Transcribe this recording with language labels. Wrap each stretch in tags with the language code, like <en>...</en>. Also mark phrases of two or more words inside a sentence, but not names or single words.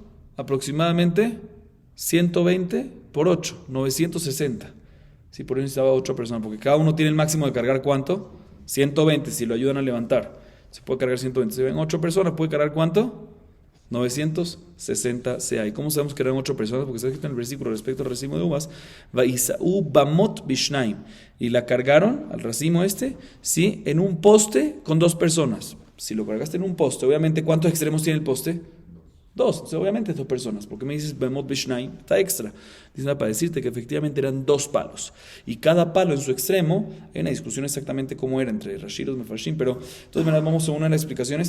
<es>Aproximadamente 120 por 8, 960. Sí, por eso necesitaba 8 personas, porque cada uno tiene el máximo de cargar ¿cuánto? 120, si lo ayudan a levantar. Se puede cargar 120. Si ven 8 personas, ¿puede cargar cuánto? 960 CA. ¿Y cómo sabemos que eran 8 personas? Porque está escrito en el versículo respecto al racimo de uvas,</es> <he>וישאהו במוט בשנים.</he> <es>Y la cargaron al racimo ¿sí? En un poste con 2 personas. Si lo cargaste en un poste, obviamente, ¿cuántos extremos tiene el poste? 2. Entonces, obviamente 2 personas. ¿Por qué me dices</es> <he>במוט בשנים?</he> <es>Está extra. Dice para decirte que efectivamente eran 2 palos. Y cada palo en su extremo, hay una discusión exactamente cómo era entre Rashi y los Mefarshim, pero de todas maneras vamos a una de las explicaciones.</es>